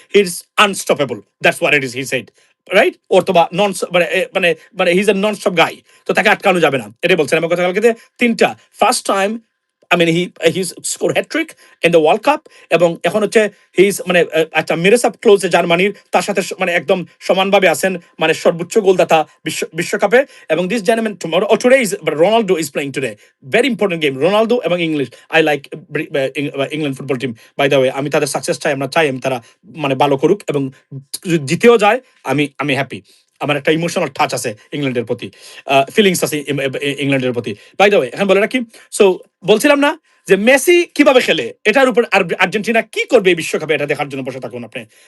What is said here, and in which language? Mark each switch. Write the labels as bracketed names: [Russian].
[English] He is unstoppable, that's what it is, he said, right? [Bangla] অথবা নন, মানে মানে মানে [English] He is a non stop guy. [Bangla] তো তাকে আটকানো যাবে না, এটাই বলছেন। আমার গতকালকে তিনটা first time, [English] I mean, he's scored hat trick in the World Cup, [Bangla] এবং এখন হচ্ছে he's মানে একটা মিরাসাপ ক্লোজে জার্মানির তার সাথে মানে একদম সমানভাবে আছেন, মানে সর্বোচ্চ গোলদাতা বিশ্বকাপে। [English] এবং this gentleman tomorrow, or today is, but Ronaldo is playing today, very important game, Ronaldo এবং English. I like England football team, by the way. [Bangla] আমি তাদের সাকসেস চাই, আমরা চাই আমি তারা মানে ভালো করুক, এবং যদি জিতেও যায় আমি হ্যাপি। আমার একটা ইমোশনাল টাচ আছে ইংল্যান্ডের প্রতি, ফিলিংস আছে ইংল্যান্ডের প্রতি, [English] By the way. [Bangla] এখন বলে রাখি, সো বলছিলাম না যে মেসি কিভাবে খেলে, এটার উপর আর্জেন্টিনা কি করবে এই বিশ্বকাপে, এটা দেখার জন্য বসে থাকুন আপনি।